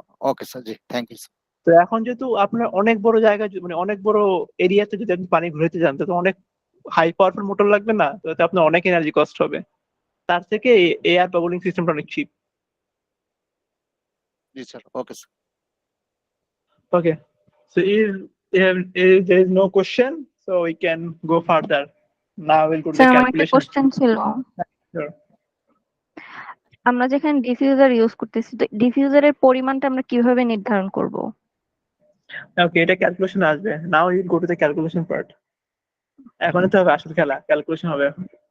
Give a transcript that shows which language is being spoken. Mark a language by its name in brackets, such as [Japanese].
[Bangla] Okay sir, G, [English] Thank you. [Bangla] তো এখন যেহেতু আপনার অনেক বড় জায়গা, মানে অনেক বড় এরিয়াতে যদি আপনি পানি ঘুরাইতে যান, তো অনেক হাই পাওয়ারফুল মোটর লাগবে না, তো তাতে আপনার অনেক এনার্জি কস্ট হবে। তার থেকে এয়ার বাবলিং সিস্টেমটা অনেক chip. G sir, okay sir. [English] Okay, so if there is no question, so we can go further. Now we'll go to the [Bangla] sir আমার একটা [English] calculation. [Bangla] কোশ্চেন ছিল। [English] Sure. [Bangla] আমরা যেখানে ডিফিউজার ইউজ করতেছি, তো ডিফিউজারের পরিমাণটা আমরা কিভাবে নির্ধারণ করব? [English] okay, [Bangla] এটা ক্যালকুলেশন আসবে। [English] Now you go to the calculation part. [Bangla] এখন তো হবে আসল খেলা, ক্যালকুলেশন হবে এখন।